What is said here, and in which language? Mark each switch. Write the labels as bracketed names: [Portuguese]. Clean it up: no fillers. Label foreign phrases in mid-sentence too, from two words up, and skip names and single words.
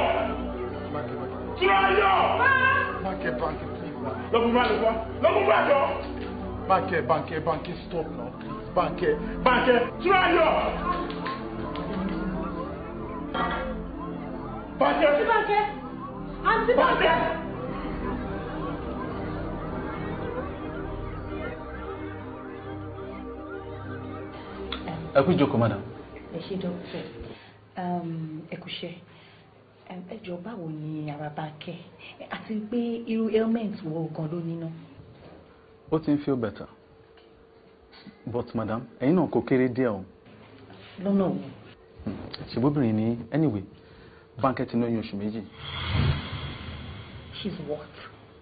[English] Banker, banker. Turayo. Banker, banker, please. Banker, banker, banker, stop now, please. Banker, banker. Turayo. Banker. Banker. Auntie Banker. [Yoruba] Ẹ kú ìjókòó, madam. Ẹ ṣé dókítà. Ẹ kú iṣẹ́. Ẹ jọ̀ọ́ báwo ni ara Bánkẹ́? Àti pé irú ailment wo gan ló ní náà? Ó ti ń [English] feel better. But madam, [Yoruba] ẹ̀yin náà kò kéré díẹ̀ o. Lọ́nà wo? Ṣèbóbìnrin ni anyway, Bánkẹ́ ti lóyún oṣù méjì. [English] She's what?